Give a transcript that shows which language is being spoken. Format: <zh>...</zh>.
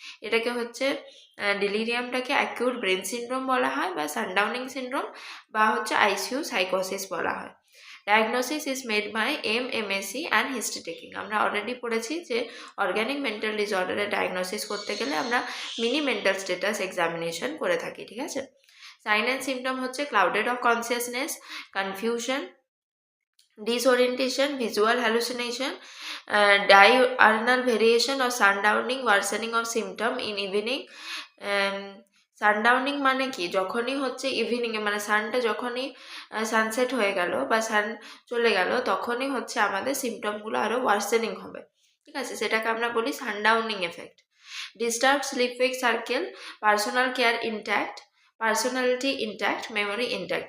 <bn>এটাকে হচ্ছে ডিলিরিয়ামটাকে acute brain syndrome বলা হয় বা সানডাউনিং সিনড্রোম বা হচ্ছে আইসিইউ সাইকোসিস বলা হয়।</bn> <en>Diagnosis is made by এমএমএসি and history taking.</en> <bn>আমরা অলরেডি পড়েছি যে অর্গানিক মেন্টাল ডিসঅর্ডারের ডায়াগনোসিস করতে গেলে আমরা মিনি মেন্টাল স্টেটাস এক্সামিনেশন করে থাকি। ঠিক আছে।</bn> <en>Sign and symptom হচ্ছে clouded of consciousness, confusion, disorientation, visual hallucination, diurnal variation or sundowning, worsening of symptom in evening.</en> <bn>সানডাউনিং মানে কি, যখনই হচ্ছে ইভিনিংয়ে মানে সানটা যখনই সানসেট হয়ে গেল বা সান চলে গেল তখনই হচ্ছে আমাদের সিমটমগুলো আরও ওয়ার্সেনিং হবে। ঠিক আছে, সেটাকে আমরা বলি সানডাউনিং effect.</bn> <en>Disturb sleep wake circle, personal care intact, personality intact, memory intact.</en>